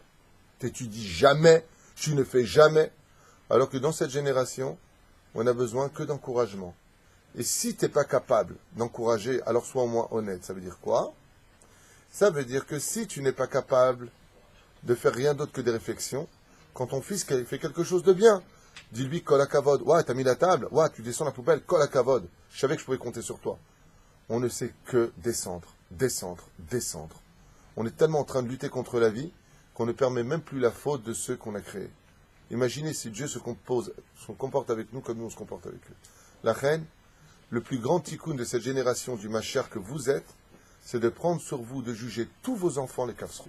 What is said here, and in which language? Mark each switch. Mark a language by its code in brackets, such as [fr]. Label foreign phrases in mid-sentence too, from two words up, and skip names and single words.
[fr] Tu dis jamais, tu ne fais jamais. Alors que dans cette génération, on n'a besoin que d'encouragement. Et si tu n'es pas capable d'encourager, alors sois au moins honnête. Ça veut dire quoi? Ça veut dire que si tu n'es pas capable de faire rien d'autre que des réflexions, quand ton fils fait quelque chose de bien, dis-lui [he] כל הכבוד. [fr] Ouais, t'as mis la table. Ouais, tu descends la poubelle. [he] כל הכבוד. [fr] Je savais que je pouvais compter sur toi. On ne sait que descendre, descendre, descendre. On est tellement en train de lutter contre la vie qu'on ne permet même plus la faute de ceux qu'on a créés. Imaginez si Dieu se comporte avec nous comme nous on se comporte avec eux. La reine, le plus grand tikkun de cette génération du Mashiach que vous êtes, c'est de prendre sur vous de juger tous vos enfants les kafsrout.